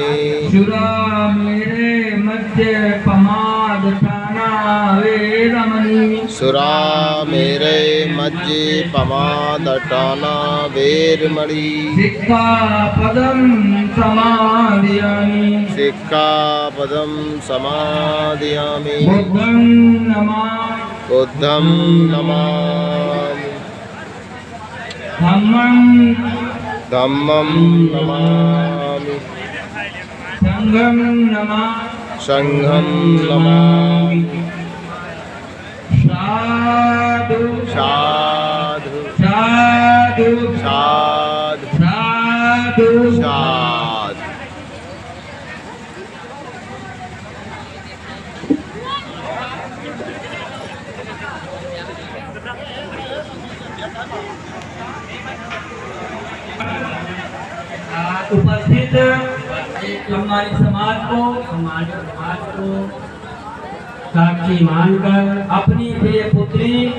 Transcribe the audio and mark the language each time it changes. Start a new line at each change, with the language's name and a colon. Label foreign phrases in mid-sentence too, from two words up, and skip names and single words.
Pali: सुरामेरे मद्यपमादपाना वेरमणि सुरामेरे मज्जिपमादटाना वेरमणि। सिक्खापदं समादयामि सिक्खापदं समादयामि। बुद्धं नमामि बुद्धं नमामि। धम्मं धम्मं नमामि। संघं नमामि संघं नमामि। साधु साधु साधु साधु साधु साधु।
Hindi: उपस्थित हमारे समाज को साक्षी मानकर अपनी प्रिय पुत्री